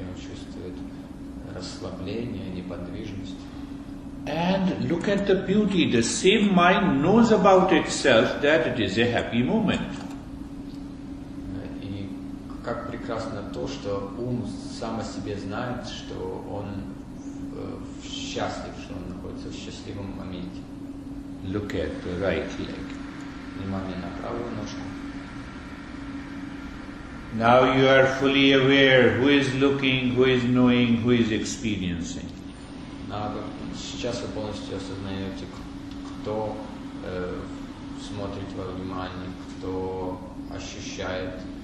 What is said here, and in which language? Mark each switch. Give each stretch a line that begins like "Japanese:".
Russian: Он чувствует расслабление, неподвижность.
English: And look at the beauty. The same mind knows about itself that it is a happy moment.
Russian: И как прекрасно то, что ум сам о себе знает, что он счастлив, что он находится в счастливом моменте.
English: Look at the right leg.
Russian: Внимание на правую ножку.
English: Now you are fully aware who is looking, who is knowing, who is experiencing.
Russian: Сейчас вы полностью осознаете, кто смотрит во внимание, кто ощущает.